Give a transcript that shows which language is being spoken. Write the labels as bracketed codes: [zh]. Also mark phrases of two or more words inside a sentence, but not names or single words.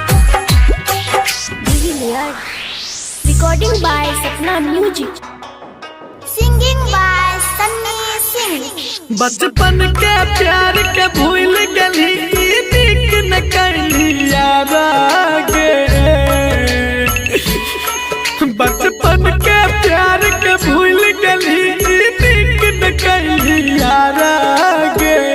[en] Recording by Sapna Music. Singing by Sunny Singh. [bho] बचपन के प्यार के भूल गली नीक न कली यार आगे बचपन के प्यार के भूल गली नीक न कली यार आगे